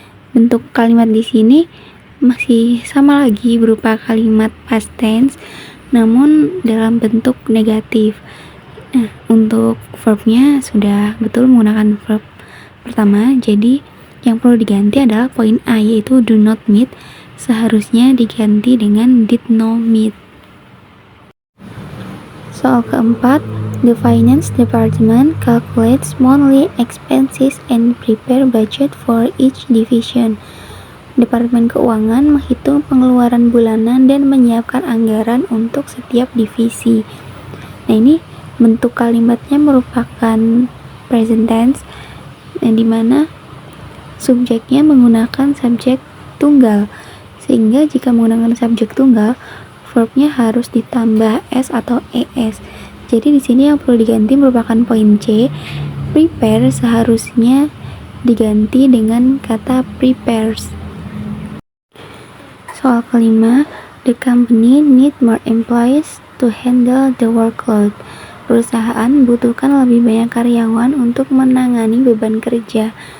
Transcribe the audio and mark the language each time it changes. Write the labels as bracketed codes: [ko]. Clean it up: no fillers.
[id] Bentuk kalimat di sini masih sama lagi berupa kalimat past tense, namun dalam bentuk negatif. Nah, untuk verbnya sudah betul menggunakan verb pertama, jadi yang perlu diganti adalah poin A, yaitu [en] do not meet [id] seharusnya diganti dengan [en] did not meet. [id] Soal keempat, [en] the finance department calculates monthly expenses and prepare budget for each division. [id] Departemen keuangan menghitung pengeluaran bulanan dan menyiapkan anggaran untuk setiap divisi. Nah, ini bentuk kalimatnya merupakan present tense, di mana subjeknya menggunakan subjek tunggal, sehingga jika menggunakan subjek tunggal, verbnya harus ditambah s atau es. Jadi di sini yang perlu diganti merupakan poin C. Prepare seharusnya diganti dengan kata prepares. Soal kelima, [en] the company need more employees to handle the workload. [id] Perusahaan membutuhkan lebih banyak karyawan untuk menangani beban kerja.